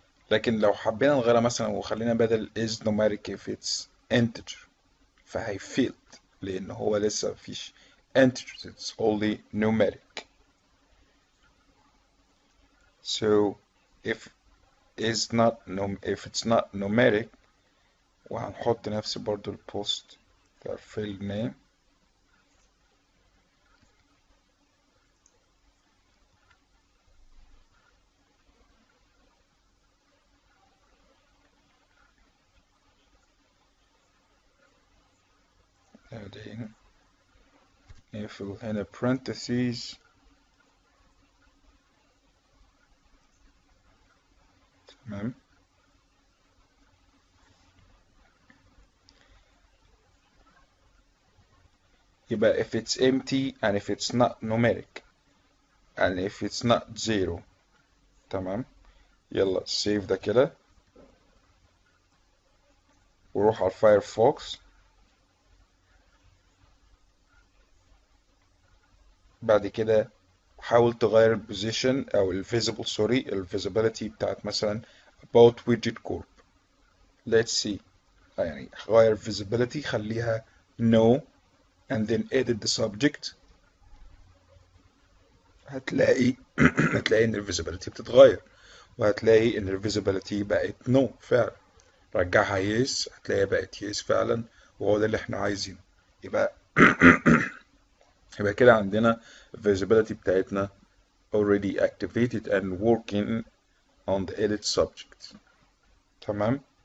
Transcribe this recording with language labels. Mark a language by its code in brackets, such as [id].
[ar] لكن لو حبينا نغيرها مثلا وخلينا بدل [en] is numeric if it's integer [ar] فهيفيد لان هو لسه مفيش [en] integers it's only numeric. So if it's not numeric [ar] وهنحط نفس برضو البوست بتاع field name بعدين نقفل هنا parentheses. تمام. يبقى [en] if it's empty and if it's not numeric and if it's not zero. تمام. [ar] يلا سيف ده كده وروح على الفايرفوكس. بعد كده حاول تغير البوزيشن او الفيزيبل سوري الفيزيبيليتي بتاعت مثلا about widget corp. [en] let's see [ar] يعني غير [en] visibility [ar] خليها [en] no and then edit the subject. [ar] هتلاقي هتلاقي ان الفيزيبيليتي بتتغير، وهتلاقي ان الفيزيبيليتي بقت no فعلا. رجعها يس هتلاقيها بقت يس فعلا، وهو ده اللي احنا عايزينه. يبقى يبقى كده عندنا [en] visibility [ar] بتاعتنا [en] already activated and working on the edit subject. [ar] تمام.